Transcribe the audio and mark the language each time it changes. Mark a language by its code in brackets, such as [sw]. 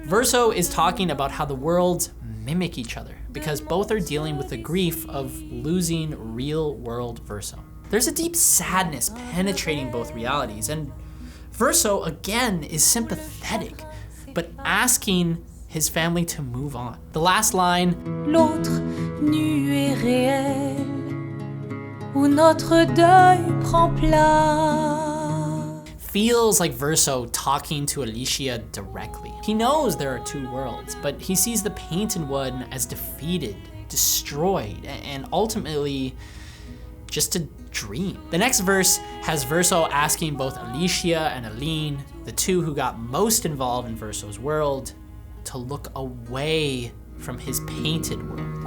[en] Verso is talking about how the worlds mimic each other because both are dealing with the grief of losing real world Verso. There's a deep sadness penetrating both realities, and Verso again is sympathetic, but asking his family to move on. The last line, [fr] L'autre nu et réel, où notre deuil prend place. [en] Feels like Verso talking to Alicia directly. He knows there are two worlds, but he sees the painted one as defeated, destroyed, and ultimately just a dream. The next verse has Verso asking both Alicia and Aline, the two who got most involved in Verso's world, to look away from his painted world.